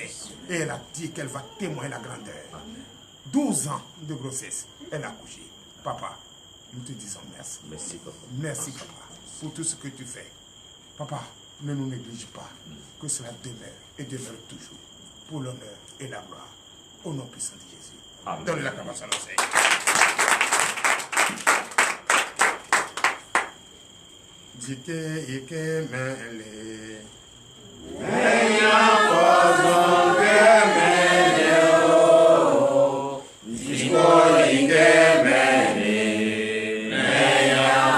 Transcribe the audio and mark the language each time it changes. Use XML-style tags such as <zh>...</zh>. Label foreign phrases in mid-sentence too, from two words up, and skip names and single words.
<fr>Et elle a dit qu'elle va témoigner la grandeur. 12 ans de grossesse, elle a accouché. Papa, nous te disons merci. Merci, papa. Merci, papa, pour tout ce que tu fais. Papa, ne nous néglige pas. Que cela demeure et demeure toujours. Pour l'honneur et la gloire. Au nom puissant de Jésus. Amen. Donne la grâce à nos Seigneurs. Dike ike mele Meya fazan gemele o Diko ike mele Meya</fr>